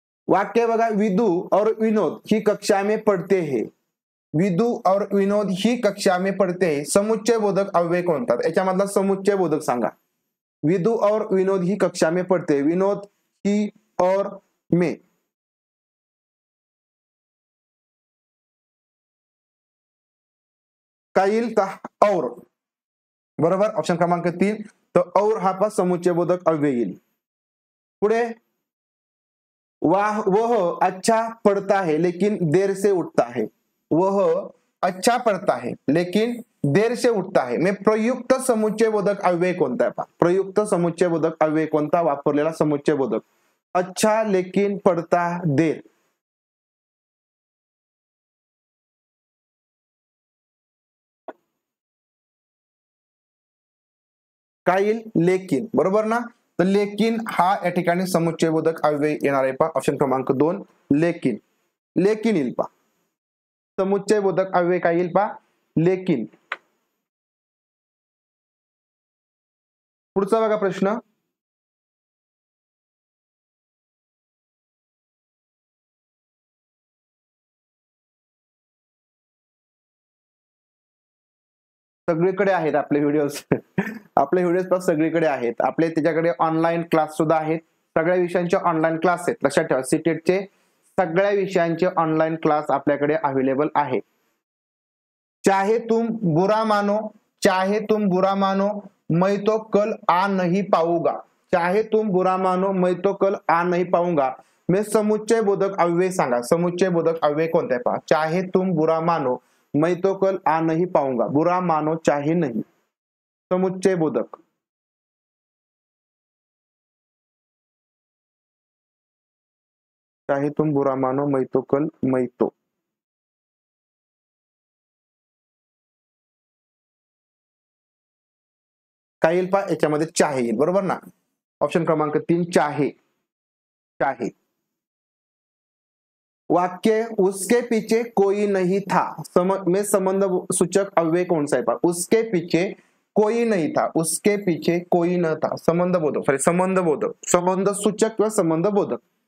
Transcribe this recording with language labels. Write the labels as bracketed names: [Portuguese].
[Marathi] वाक्य बघा, [Hindi] विदु और विनोद ही कक्षा में पढ़ते हैं, विदु और विनोद ही कक्षा में पढ़ते हैं. [Marathi] समुच्चय बोधक अव्यय कोणता? याच्यामधला समुच्चय बोधक सांगा. [Hindi] विदु और विनोद ही कक्षा में पढ़ते हैं, विनोद ही और में. [Marathi] काय येईल? और, बरोबर, ऑप्शन क्रमांक 3. तर और हा पा समुच्चय बोधक अव्यय येईल. [Hindi] पुढे, वह अच्छा पढ़ता है लेकिन देर से उठता है, वह अच्छा पढ़ता है लेकिन देर से उठता है. [Marathi] मैं प्रयुक्त समुच्चय बोधक अव्यय कोणता आहे? प्रयुक्त समुच्चय बोधक अव्यय कोणता वापरलेला समुच्चय बोधक? [Hindi] अच्छा लेकिन पढ़ता देर. [Marathi] काय येईल? लेकिन, बरोबर ना. तर लेकिन हा या ठिकाणी समुच्चय बोधक अव्यय येणार आहे पा, ऑप्शन क्रमांक 2 लेकिन. लेकिन येईल पा, समुच्चय बोधक अव्यय काय येईल पा? लेकिन. पुढचा बघा प्रश्न. सगळीकडे आहेत आपले व्हिडिओज आपले व्हिडिओज पण सगळीकडे आहेत आपले, त्याच्याकडे ऑनलाईन क्लास सुद्धा आहेत. सगळ्या विषयांचे ऑनलाईन क्लास आहेत, लक्षात ठेवा. सीटेटचे सगळ्या विषयांचे ऑनलाईन क्लास आपल्याकडे अवेलेबल आहे. [Hindi] चाहे तुम बुरा मानो, चाहे तुम बुरा मानो, मैं तो कल आ नहीं पाऊंगा. चाहे तुम बुरा मानो, मैं तो कल आ नहीं पाऊंगा. [Marathi] मैं समुच्चय बोधक अव्यय सांगा. समुच्चय बोधक अव्यय कोणते पहा? [Hindi] चाहे तुम बुरा मानो, मैं तो कल आ नहीं पाऊंगा. बुरा मानो चाहे नहीं, समुच्चय बोधक. चाहे तुम बुरा मानो, मैं तो कल, मैं तो. [Marathi] काय येईल पा याच्यामध्ये? चाहे येईल, बरोबर ना. ऑप्शन क्रमांक 3 चाहे. चाहे. [Hindi] वाक्य उसके पीछे कोई नहीं था में संबंध सूचक अव्यय कौन सा है? उसके पीछे कोई नहीं था, उसके पीछे कोई न था, संबंध बोधक, सॉरी संबंध बोधक, संबंध सूचक किंवा संबंध बोधक.